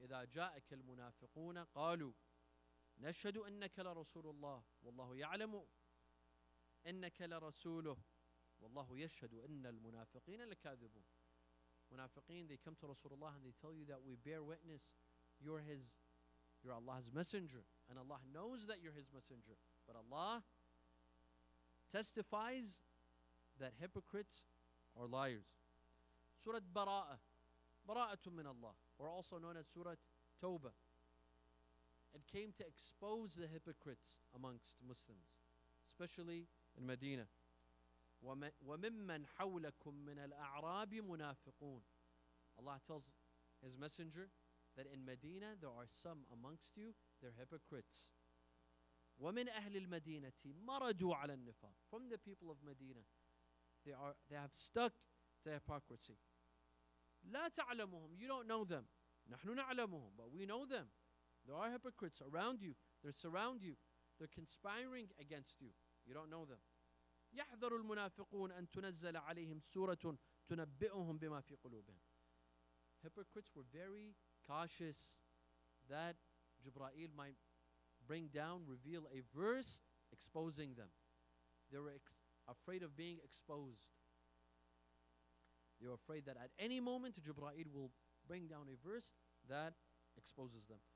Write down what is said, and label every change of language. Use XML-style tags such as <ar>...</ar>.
<ar>إذا جاءك المنافقون قالوا نشهد أنك لرسول الله والله يعلم أنك لرسوله والله يشهد أن المنافقين لكاذبون.</ar> <en>Munafiqeen, they come to Rasulullah and they tell you that we bear witness you're Allah's messenger, and Allah knows that you're his messenger, but Allah testifies that hypocrites are liars. Surah Bara'ah, Bara'atun min Allah, or also known as Surah Tawbah. It came to expose the hypocrites amongst Muslims, especially in Medina.</en> <ar>وَمِمَّنْ حَوْلَكُمْ مِنَ الْأَعْرَابِ مُنَافِقُونَ.</ar> <en>Allah tells his messenger that in Medina there are some amongst you, they're hypocrites.</en> <ar>وَمِنْ أَهْلِ الْمَدِينَةِ مَرَدُوا عَلَى النِّفَاقِ.</ar> <en>From the people of Medina, they have stuck to hypocrisy.</en> <ar>لَا تَعْلَمُهُمْ.</ar> <en>You don't know them.</en> <ar>نَحْنُ نَعْلَمُهُمْ.</ar> <en>But we know them. There are hypocrites around you. They surround you. They're conspiring against you. You don't know them.</en> <ar>يحذر المنافقون أن تنزل عليهم سورة تنبئهم بما في قلوبهم.</ar> <en>Hypocrites were very cautious that Jibreel might bring down, reveal a verse exposing them. They were afraid of being exposed. They were afraid that at any moment Jibreel will bring down a verse that exposes them.</en>